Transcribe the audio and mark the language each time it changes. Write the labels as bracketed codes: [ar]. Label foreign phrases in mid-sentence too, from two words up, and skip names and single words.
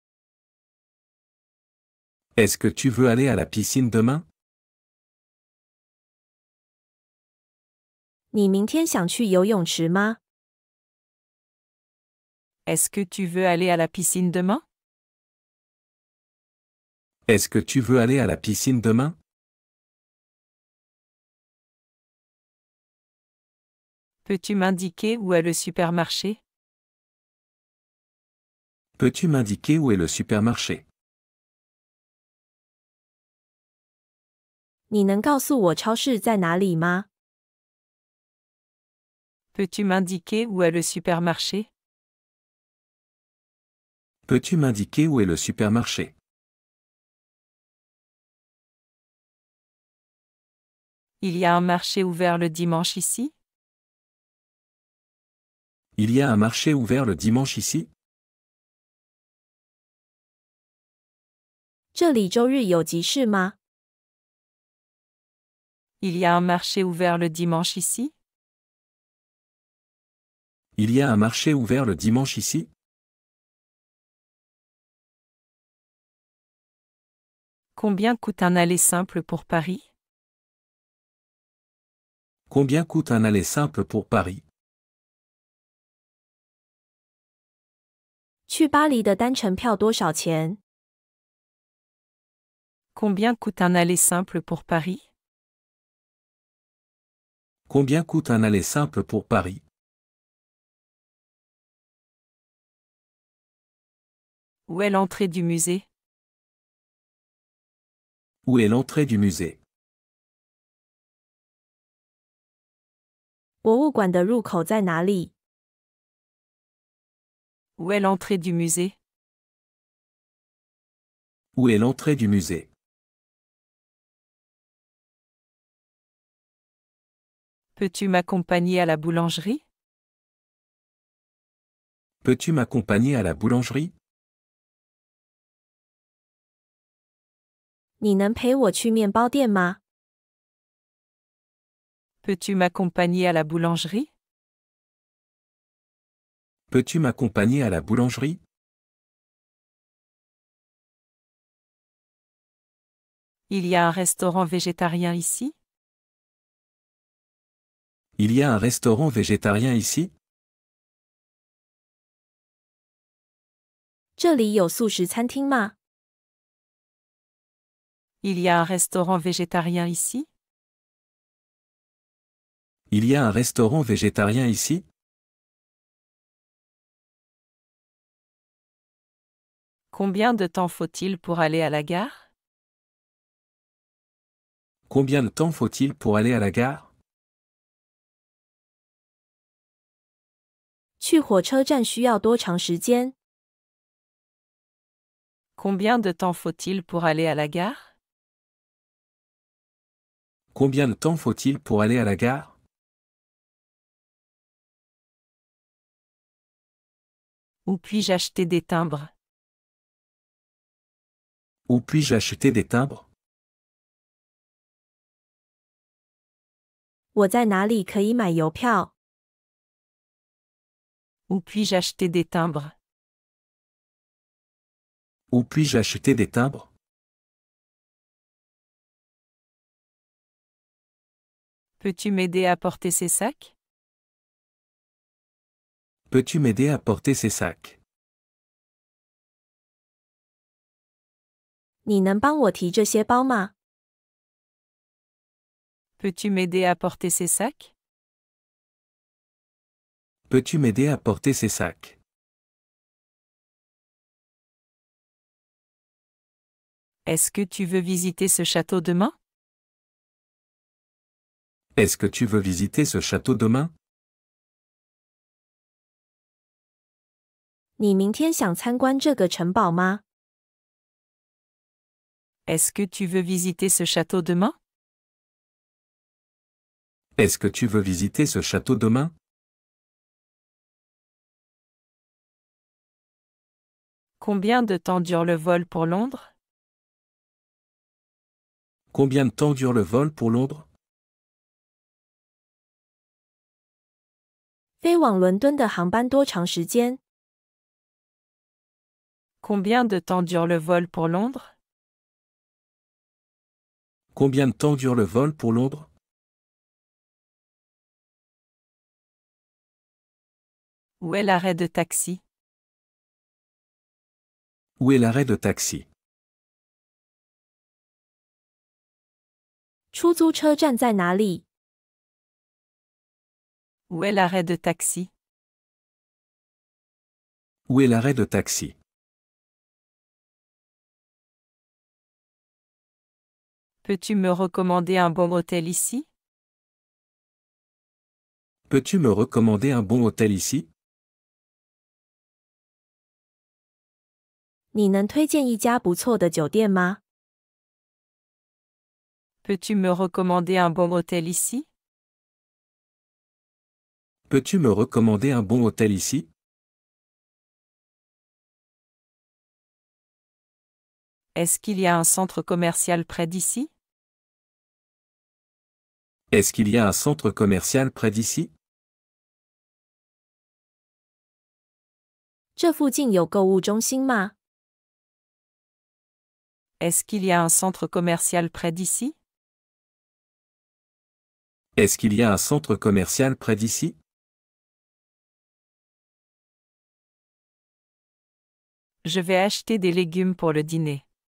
[fr] Est-ce que tu veux aller à la piscine demain? [zh] 你明天想去游泳池吗？ [fr] Est-ce que tu veux aller à la piscine demain? Est-ce que tu veux aller à la piscine demain? Peux-tu m'indiquer où est le supermarché? Peux-tu m'indiquer où est le supermarché? [zh] 你能告诉我超市在哪里吗？ [fr] Peux-tu m'indiquer où est le supermarché? Peux-tu m'indiquer où est le supermarché? Il y a un marché ouvert le dimanche ici? Il y a un marché ouvert le dimanche ici? [zh] 这里周日有集市吗？ [fr] Il y a un marché ouvert le dimanche ici? Il y a un marché ouvert le dimanche ici? Combien coûte un aller simple pour Paris? Combien coûte un aller simple pour Paris? [zh] 去巴黎的单程票多少钱？ [fr] Combien coûte un aller simple pour Paris? Combien coûte un aller simple pour Paris? Où est l'entrée du musée? Où est l'entrée du musée? [zh] 博物馆的入口在哪里？ [fr] Où est l'entrée du musée? Où est l'entrée du musée? Peux-tu m'accompagner à la boulangerie? Peux-tu m'accompagner à la boulangerie? [zh] 你能陪我去面包店吗？ [fr] Peux-tu m'accompagner à la boulangerie? Peux-tu m'accompagner à la boulangerie? Il y a un restaurant végétarien ici? Il y a un restaurant végétarien ici? [zh] 这里有素食餐厅吗？ [fr] Il y a un restaurant végétarien ici? Il y a un restaurant végétarien ici? Combien de temps faut-il pour aller à la gare? Combien de temps faut-il pour aller à la gare? [zh] 去火车站需要多长时间？ [fr] Combien de temps faut-il pour aller à la gare? Combien de temps faut-il pour aller à la gare? Où puis-je acheter des timbres? Où puis-je acheter des timbres? [zh] 我在哪里可以买邮票？ [fr] Où puis-je acheter des timbres? Où puis-je acheter des timbres? Peux-tu m'aider à porter ces sacs? Peux-tu m'aider à porter ces sacs? [zh] 你能帮我提这些包吗？ [fr] Peux-tu m'aider à porter ces sacs? Peux-tu m'aider à porter ces sacs? Est-ce que tu veux visiter ce château demain? Est-ce que tu veux visiter ce château demain? [zh] 你明天想参观这个城堡吗？ [fr] Est-ce que tu veux visiter ce château demain? Est-ce que tu veux visiter ce château demain? Combien de temps dure le vol pour Londres? Combien de temps dure le vol pour Londres? [zh] 飞往伦敦的航班多长时间？ [fr] Combien de temps dure le vol pour Londres? Combien de temps dure le vol pour Londres? Où est l'arrêt de taxi? Où est l'arrêt de taxi? [zh] 出租车站在哪里？ [fr] Où est l'arrêt de taxi? Où est l'arrêt de taxi? Peux-tu me recommander un bon hôtel ici? Peux-tu me recommander un bon hôtel ici? [zh] 你能推荐一家不错的酒店吗？ [fr] Peux-tu me recommander un bon hôtel ici? Peux-tu me recommander un bon hôtel ici? Est-ce qu'il y a un centre commercial près d'ici? Est-ce qu'il y a un centre commercial près d'ici? [zh] 这附近有购物中心吗？ [fr] Est-ce qu'il y a un centre commercial près d'ici? Est-ce qu'il y a un centre commercial près d'ici? Je vais acheter des légumes pour le dîner.